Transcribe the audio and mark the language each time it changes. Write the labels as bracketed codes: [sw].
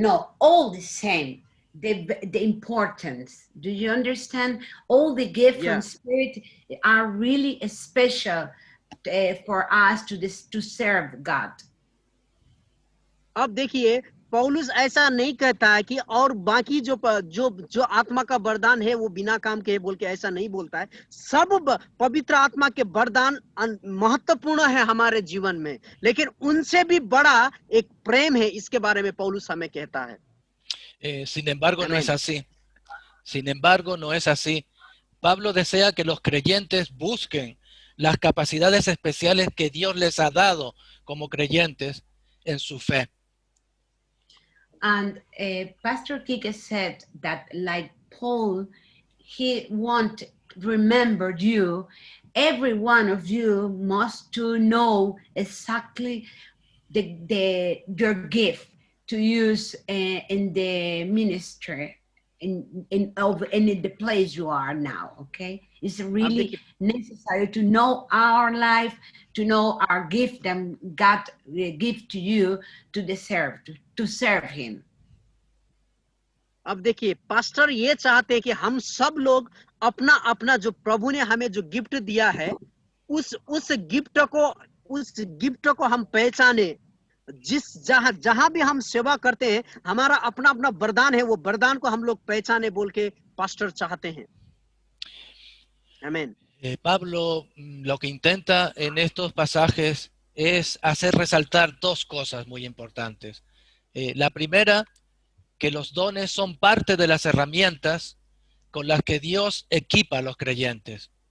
[en] No, all the same. The importance. Do you understand? All the gifts from Spirit are really special for us to serve God. [hi] अब देखिए पौलुस ऐसा नहीं कहता है कि और बाकी जो आत्मा का वरदान है वो बिना काम के है बोल के, ऐसा नहीं बोलता है. सब पवित्र आत्मा के वरदान महत्वपूर्ण है हमारे जीवन में, लेकिन उनसे भी बड़ा एक प्रेम है, इसके बारे में पौलुस हमें कहता है. [es] Sin embargo, no es así. Sin embargo, no es así. Pablo desea que los creyentes busquen las capacidades especiales que Dios les ha dado como creyentes en su fe. [en] And Pastor Kike said that, like Paul, he remembered you. Every one of you must to know exactly your gift to use in the ministry, in the place you are now, okay? It's really necessary to know our life, to know our gift that God give to you to serve Him. [hi] अब देखिए pastor ये चाहते हैं कि हम सब लोग अपना अपना जो प्रभु ने हमें जो गिफ्ट दिया है, उस गिफ्ट को हम पहचाने. जहां भी हम सेवा करते हैं, हमारा अपना अपना वरदान है, वो वरदान को हम लोग पहचाने बोल के पास्टर चाहते हैं. [es] Amén. Pablo lo que intenta en estos pasajes es hacer resaltar dos cosas muy importantes. La primera, que los dones son parte de las herramientas con las que Dios equipa a los creyentes.